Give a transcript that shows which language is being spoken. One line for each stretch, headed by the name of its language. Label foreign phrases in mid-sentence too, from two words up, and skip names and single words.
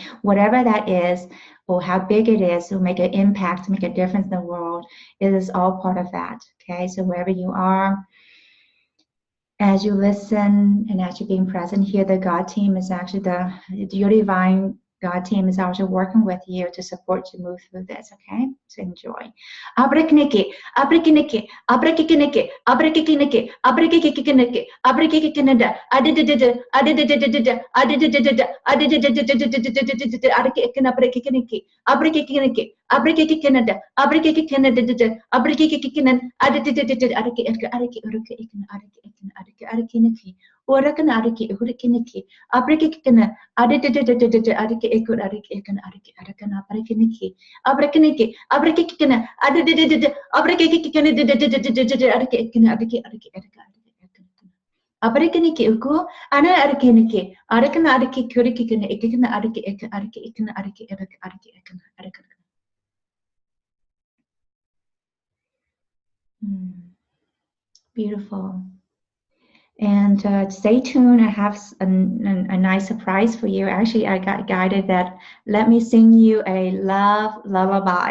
English: Whatever that is, or how big it is, to make an impact, make a difference in the world, it is all part of that, okay? So wherever you are, as you listen and as you're being present here, the God team is actually your divine God team is also working with you to support you move through this, okay? So enjoy. Abrakiniki, abrakiniki, abrakiniki, abrakiniki, abrakiniki, abrakiniki, adididida, adididida, adididida, adididida, abrakiniki, abrakiniki, abrakiniki, abrakiniki, abrakiniki, adididida, abrakiniki, Orakan ariki, hurikiniki, abrikikina, adididididid, ariki ekut, ariki ekan, ariki arakana, abrikiniki, abrikiniki, abrikikina, adidididid, abrikikina, ariki ekina, ariki, ariki, arika, ariki, ekan. Abrikiniki uku, ana arikiniki, arakana, ariki, kurikikina, ekikina, ariki ekan, ariki ekan, ariki, ariki ekan, ariki. Beautiful. And stay tuned. I have a nice surprise for you. Actually, I got guided that let me sing you a love lullaby.